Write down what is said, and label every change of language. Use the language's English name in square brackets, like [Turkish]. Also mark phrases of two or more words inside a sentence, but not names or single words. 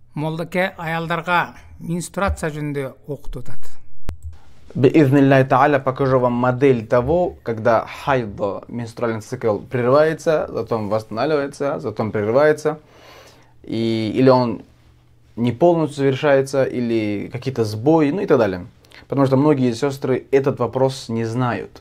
[Kyrgyz] Молдаке аялдарга менструация жөнүндө окутуп атат. [Arabic] بإذن الله تعالى [Russian] покажу вам модель того, когда хайдо, менструальный цикл, прерывается, затем восстанавливается, затем прерывается, или он не полностью завершается, или какие-то сбои, ну и так далее. Потому что многие сестры этот вопрос не знают.